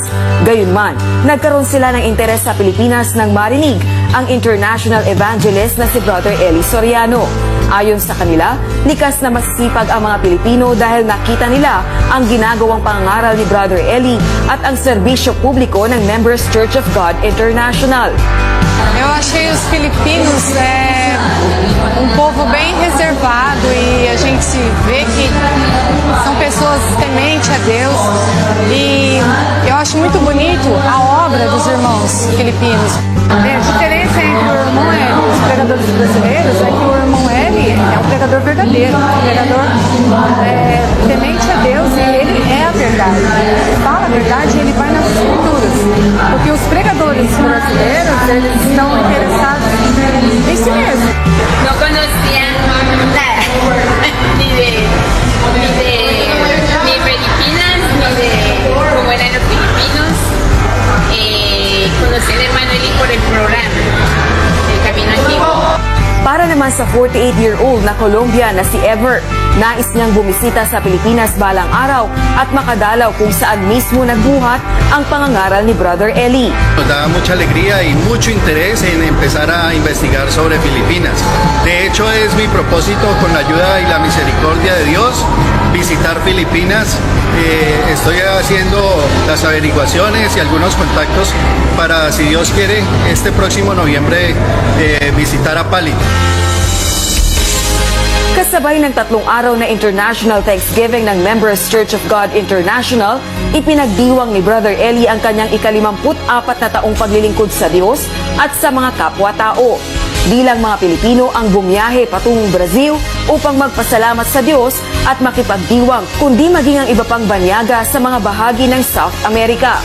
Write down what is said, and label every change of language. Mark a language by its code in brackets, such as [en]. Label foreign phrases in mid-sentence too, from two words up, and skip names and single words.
[tl] Gayunman, nagkaroon sila ng interes sa Pilipinas nang marinig ang [en] international evangelist [tl] na si Brother Eli Soriano. Ayon sa kanila, likas na masisipag ang mga Pilipino dahil nakita nila ang ginagawang pangangaral ni Brother Eli at ang serbisyo publiko ng Members Church of God International. [pt] Eu achei os filipinos um povo bem reservado e a gente vê que são pessoas tementes a Deus e eu acho muito bonito a obra dos irmãos filipinos. A diferença entre o irmão Eli e os pregadores brasileiros é que o irmão Eli é um pregador verdadeiro, um pregador temente a Deus e ele é a verdade. Ele fala a verdade e ele vai nas escrituras. Porque os pregadores brasileiros, eles estão interessados em si mesmo. [es] No conocía nada, ni Filipinas, ni de cómo eran los filipinos. Conocí al hermano Eli por el programa, El Camino Antiguo. [tl] Para naman sa 48-year-old na Colombian na si Ever, nais niyang bumisita sa Pilipinas balang araw at makadalaw kung saan mismo nagbuhat ang pangangaral ni Brother Eli. [es] Nos da mucha alegría y mucho interés en empezar a investigar sobre Filipinas. De hecho, es mi propósito, con la ayuda y la misericordia de Dios, visitar Filipinas. Estoy haciendo las averiguaciones y algunos contactos para, si Dios quiere, este próximo noviembre visitar a Pali. [tl] Kasabay ng 3 araw na International Thanksgiving ng Members Church of God International, ipinagdiwang ni Brother Eli ang kanyang ika-54 na taong paglilingkod sa Diyos at sa mga kapwa-tao. Bilang mga Pilipino ang bumiyahe patungong Brazil upang magpasalamat sa Diyos at makipagdiwang kundi maging ang iba pang banyaga sa mga bahagi ng South America.